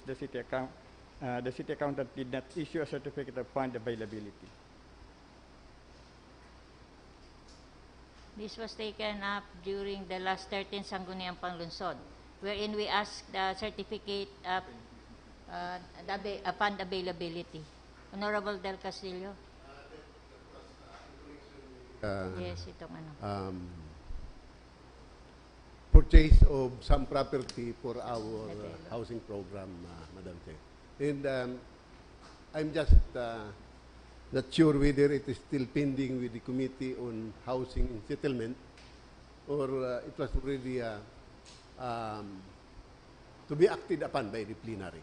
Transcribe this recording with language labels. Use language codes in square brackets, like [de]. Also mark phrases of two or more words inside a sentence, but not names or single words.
[en] The city accountant did not issue a certificate of fund availability. This was taken up during the last 13th Sangguniang Panlungsod, wherein we asked the certificate of fund availability. Honorable Del Castillo? Yes, [tl] itong ano. [en] Purchase of some property for our housing program, Madam Chair. And I'm just not sure whether it is still pending with the Committee on Housing and Settlement or it was already to be acted upon by the plenary.